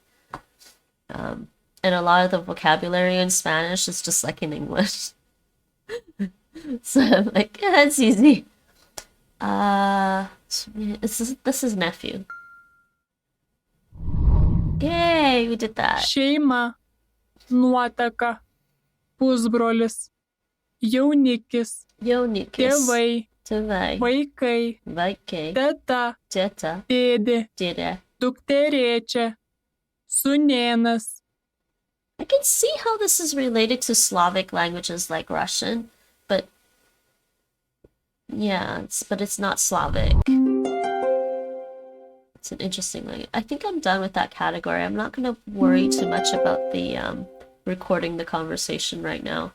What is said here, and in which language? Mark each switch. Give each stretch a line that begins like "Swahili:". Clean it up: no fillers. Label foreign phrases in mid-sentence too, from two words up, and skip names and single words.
English: And a lot of the vocabulary in Spanish is just like in English. So I'm like, yeah, it's easy. This is nephew. Yay, we did that.
Lithuanian: Šeima. 噚ατακα. Pusbrolis. Jaunikis. Tėvai. Vaikai. Teta. Dėdė. Dukterėčia. Sūnėnas.
English: I can see how this is related to Slavic languages like Russian, but yeah, it's not Slavic. It's an interesting language. I think I'm done with that category. I'm not going to worry too much about the recording the conversation right now.